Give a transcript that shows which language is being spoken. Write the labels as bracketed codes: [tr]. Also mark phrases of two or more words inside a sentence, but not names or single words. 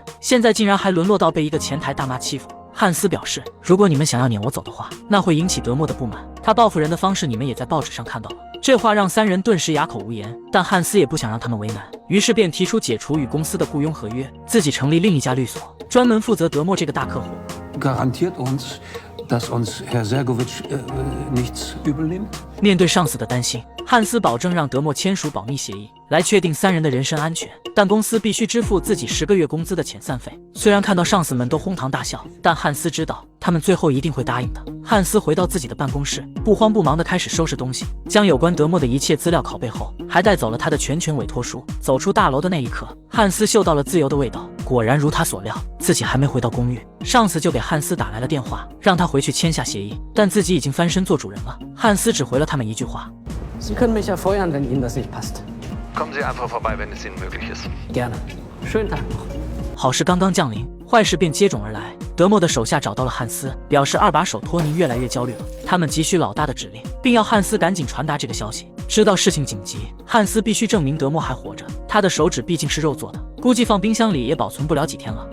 [zh] 现在竟然还沦落到被一个前台大妈欺负。汉斯表示，如果你们想要撵我走的话，那会引起德莫的不满，他报复人的方式你们也在报纸上看到了。这话让3人顿时哑口无言，但汉斯也不想让他们为难，于是便提出解除与公司的雇佣合约，自己成立另一家律所，专门负责德莫这个大客户。 [de] Garantiert uns, dass uns Herr Sergovic nichts übel nimmt? [zh] 面对上司的担心，汉斯保证让德莫签署保密协议，来确定3人的人身安全，但公司必须支付自己10个月工资的遣散费。虽然看到上司们都哄堂大笑，但汉斯知道他们最后一定会答应的。汉斯回到自己的办公室，不慌不忙地开始收拾东西，将有关德莫的一切资料拷贝后，还带走了他的全权委托书。走出大楼的那一刻，汉斯嗅到了自由的味道。果然如他所料，自己还没回到公寓，上司就给汉斯打来了电话，让他回去签下协议，但自己已经翻身做主人了。汉斯只回了他们一句话： [de] Sie können mich ja feuern, wenn Ihnen das nicht passt. Kommen Sie einfach vorbei, wenn es Ihnen möglich ist. Gerne. Schönen Tag noch. [zh] 好事刚刚降临，坏事便接踵而来。德莫的手下找到了汉斯，表示二把手托尼越来越焦虑了，他们急需老大的指令，并要汉斯赶紧传达这个消息。知道事情紧急，汉斯必须证明德莫还活着。他的手指毕竟是肉做的，估计放冰箱里也保存不了几天了。